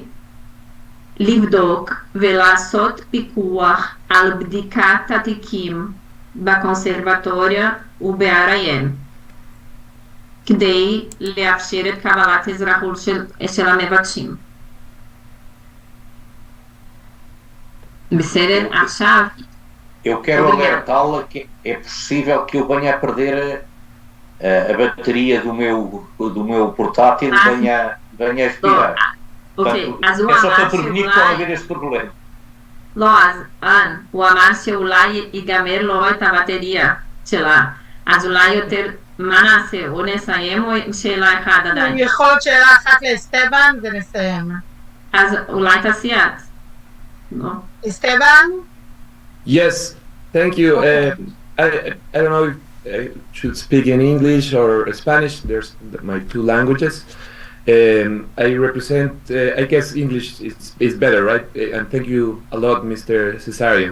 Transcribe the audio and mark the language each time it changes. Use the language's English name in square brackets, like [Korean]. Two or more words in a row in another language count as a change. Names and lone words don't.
[Hebrew] לבדוק ולעשות פיקוח על בדיקת התיקים בקונסרבטוריה ובעריין, כדי לאפשר את קבלת אזרחות של המבקשים. בסדר? עכשיו... [Portuguese] Eu quero alertá-la que é possível que eu venha a perder a bateria do meu portátil e venha a expirar. [Hebrew] אוקיי, אז הוא [Portuguese] é só [Hebrew] אמר [Portuguese] para prevenir que pode [Hebrew] שאולי... [Portuguese] haver esse problema. [Hebrew] לא, אז הוא אמר שאולי ייגמר לו את הבטריה שלה. אז אולי יותר, מה נעשה? או נסיים או שאלה אחת עדיין? יכול להיות שאלה אחת לאסטבן ונסיים. אז אולי תעשי את. לא. אסטבן? [English] Yes, thank you. I don't know if I should speak in English or Spanish. There's my two languages. I represent, I guess English is better, right? And thank you a lot, Mr. Cesario.